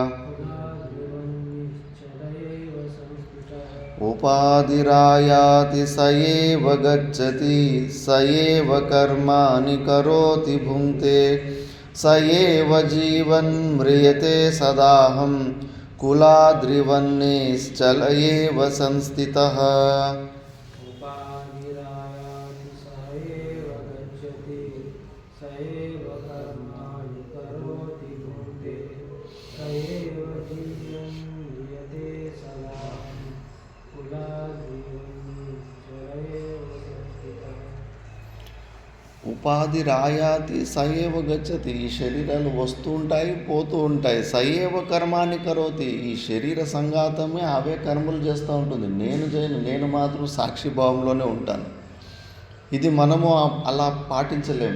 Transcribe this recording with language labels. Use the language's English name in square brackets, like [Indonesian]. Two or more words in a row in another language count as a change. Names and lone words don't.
[Sanskrit] ఉపాధిరాయాతి సయేవ గచ్చతి సయేవ కర్మాని కరోతి భుంక్తే సయేవ జీవన్ మ్రియతే సదాహం కులాద్రివన్నిశ్చల ఏవ సంస్థితః. उपाधिरायाति स एव गच्छति स एव कर्माणि करोति भुङ्क्ते स एव जीवन् म्रियते सदा कुलाद्रिवन्निश्चल एव संस्थितः. ఉపాధి రాయాతి సయేవ గచ్చతి. [Telugu] ఈ శరీరాలు వస్తూ ఉంటాయి, పోతూ ఉంటాయి. [Sanskrit] సయేవ కర్మాని కరోతి. [Telugu] ఈ శరీర సంఘాతమే అవే కర్మలు చేస్తూ ఉంటుంది. నేను చేయను, నేను మాత్రం సాక్షిభావంలోనే ఉంటాను. ఇది మనము అలా పాటించలేము.